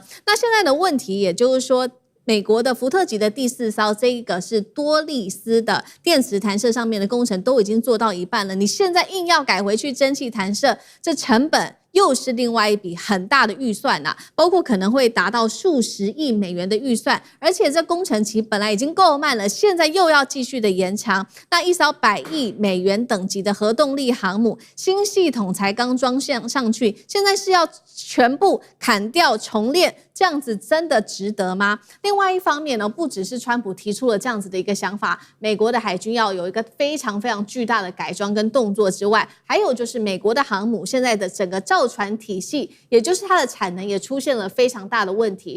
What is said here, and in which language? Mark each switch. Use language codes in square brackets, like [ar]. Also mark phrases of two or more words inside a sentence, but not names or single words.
[zh] 那現在的問題也就是說，美國的福特級的第4艘，這一個是多利斯的電磁彈射上面的工程都已經做到一半了，你現在硬要改回去蒸汽彈射，這成本又是另外一筆很大的預算啊，包括可能會達到數十億美元的預算，而且這工程期本來已經夠慢了，現在又要繼續的延長。那一艘100億美元等級的核動力航母，新系統才剛裝上去，現在是要全部砍掉重練，這樣子真的值得嗎？另外一方面呢，不只是川普提出了這樣子的一個想法，美國的海軍要有一個非常非常巨大的改裝跟動作之外，還有就是美國的航母現在的整個造船體系，也就是它的產能也出現了非常大的問題。